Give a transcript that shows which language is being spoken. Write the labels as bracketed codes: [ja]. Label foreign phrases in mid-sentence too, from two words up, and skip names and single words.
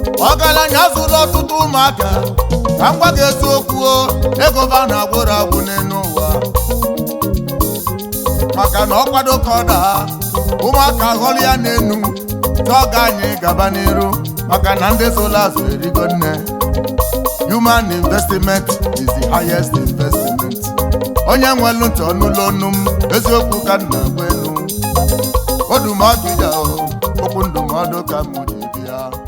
[ig] Ọgaranya zụrụ ọtụtụ ụmụaka. Ka m gwa gị eziokwu o, ego ba na-agwụrụ agwụ n'elu ụwa. Maka na ọ kwado ka ọ daa, ụmụaka ghọrọ ya n'enu, tụọ ga anyị gaba n'iru, maka na ndị zụrụ azụ erigo nne. [en] Human investment is the highest investment. [ig] Onye nwelu ntị ọnụlụ ọnụ m, eziokwu ka m na-agwa elu. Odumọdụ ya o, okwu ndụmọdụ ka m ji bịa.